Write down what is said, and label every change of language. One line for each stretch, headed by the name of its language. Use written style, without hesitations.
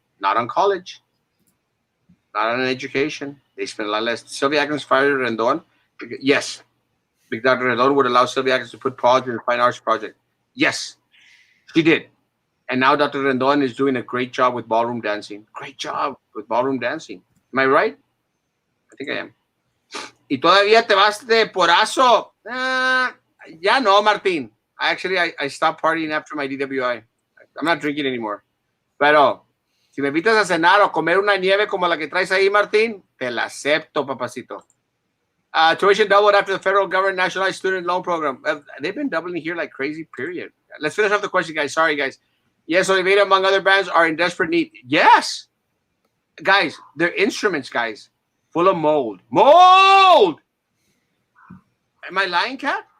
English: Not on college. Not on education. They spend a lot less. Sylvia Atkins fired Rendon. Yes. Big Dr. Rendon would allow Sylvia Atkins to put Paul in the Fine Arts Project. Yes. She did. And now Dr. Rendon is doing a great job with ballroom dancing. Great job with ballroom dancing. Am I right? I think I am.
Spanish: Y todavía te vas de porazo. Ya no, Martín.
English: I stopped partying after my DWI. I'm not drinking anymore.
Spanish: Pero si me invitas a cenar o comer una nieve como la que traes ahí, Martín, te la acepto, papacito.
English: Tuition doubled after the federal government nationalized student loan program. They've been doubling here like crazy, period. Let's finish off the question, guys. Sorry, guys. Yes, Oliveira, among other bands, are in desperate need. Yes. Guys, they're instruments, guys. Full of mold. Mold! Am I lying, Kat?